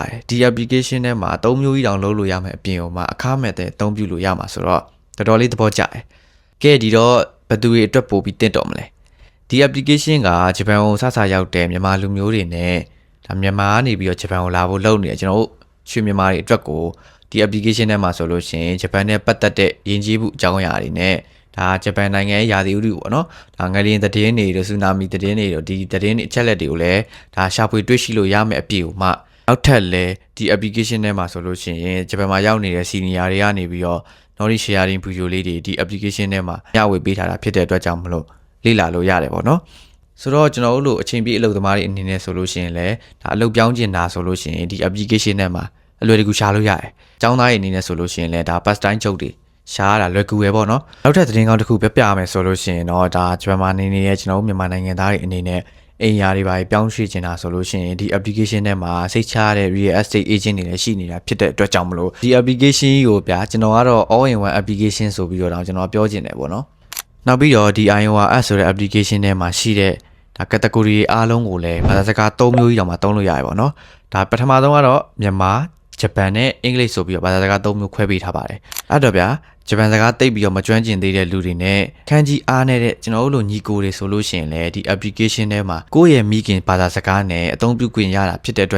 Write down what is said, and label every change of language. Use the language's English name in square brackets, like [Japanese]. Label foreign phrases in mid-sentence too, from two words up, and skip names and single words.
[Burmese] ဒီ application ထဲမှာ3မျိုးကြီးတောင်လုပ်လို့ရမယ်အပြင်မှာအခမဲ့တဲ့အသုံးပြုလို့ရမှာဆိုတော့တော်တော်လေးသဘောကျတယ်ကဲဒီတော့ဘယ်သူတွေအတွက်ပို့ပြီးတင့်တော်မလဲဒီ application ကဂျပန်ကိုစရောက်တဲ့မြန်မာလူမျိုးတွေနဲ့ဒါမြန်မာကနေပြီးတော့ဂျပန်ကိုလာဖို့လုပ်နေတယ်ကျွန်တော်တို့ရွှေမြန်မာတွေအတွက်ကိုဒီ application ထဲမှာဆိုလို့ရှိရင်ဂျပန်နဲ့ပတ်သက်တဲ့ယဉ်ကျေးမှုအကြောင်းအရာတွေနဲ့ဒါဂျပန်နိုင်ငံရဲ့ရာသီဥတုပေါ့နော်ဒါငလျင်သတင်းတွေ တို့ဆူနာမီသတင်းတွေတို့ဒီသတင်းတွေအချက်လက်တွေကိုလည်းဒါရှာဖွေတွေ့ရှိလို့ရမယ်အပြည့်ကိုမှနောက်ထပ်လည်းဒီ application ထဲမှာဆိုလို့ရှိရင်ဂျပန်မှာရောက်နေတဲ့ senior တွေကနေပြီးတော့ [English] knowledge sharing video [Burmese] လေးတွေဒီ application ထဲမှာမျှဝေပေးထားတာဖြစ်တဲ့အတွက်ကြောင့်မလို့လေ့လာလို့ရတယ်ပေါ့နော်ဆိုတော့ကျွန်တော်တို့လိုအချိန်ပြည့်အလုပ်သမားတွေအနေနဲ့ဆိုလို့ရှိရင်လည်းဒါအလုပ်ပြောင်းကျင်တာဆိုလို့ရှိရင်ဒီ application ထဲမှာအလွယ်တကူရှာလို့ရတယ်။ကျောင်းသားတွေအနေနဲ့ဆို လို့ရှိရင်လည်းဒါ [English] part time job [Burmese] တွေရှားရတာလွယ်ကူပဲပေါ့နော်။နောက်ထပ်သတင်းကောင်းတစ်ခုပြရမယ်ဆိုလို့ရှိရင်တော့ဒါဂျပန်မှာနေနေတဲ့ကျွန်တော်တို့မြန်မာနိုင်ငံသားတွေအနေနဲ့အိမ်ယာတွေပါပြောင်းရွှေ့ချင်တာဆိုလို့ရှိရင်ဒီ application ထဲမှာစိတ်ချရတဲ့ [English] real estate agent [Burmese] တွေလည်းရှိနေတာဖြစ်တဲ့အတွက်ကြောင့်မလို့ဒီ application ကိုဗျာကျွန်တော်ကတော့ [English] all in one application [Burmese] ဆိုပြီး တော့ကျွန်တော်ပြောချင်တယ်ပေါ့နော်။နောက်ပြီးတော့ဒီ IORS ဆိုတဲ့ application ထဲမှာရှိတဲ့ဒါ category အားလုံးကိုလည်းဘာသာစကား3မျိုးကြီးတောင်မှသုံးလို့ရတယ်ပေါ့နော်။ဒါပထမဆုံးကတော့မြန်မာဂျပန်နဲ့အင်္ဂလိပ်ဆိုပြီးတော့ဘာသာစကား3မျိုးခွဲပေးထားပါတယ်အဲ့တော့ဗျာဂျ ပန်စကားသိပ်ပြီးတော့မကျွမ်းကျင်သေးတဲ့လူတွေနဲ့ခန်းကြီးအားနေတဲ့ကျွန်တော်တို့လိုညီကိုတွေဆိုလို့ရှိရင်လည်းဒီ application ထဲမှာကိုယ့်ရဲ့မိခင်ဘာသာစကားနဲ့အသုံးပြုခွင့်ရတာဖြစ်တဲ့အတွက်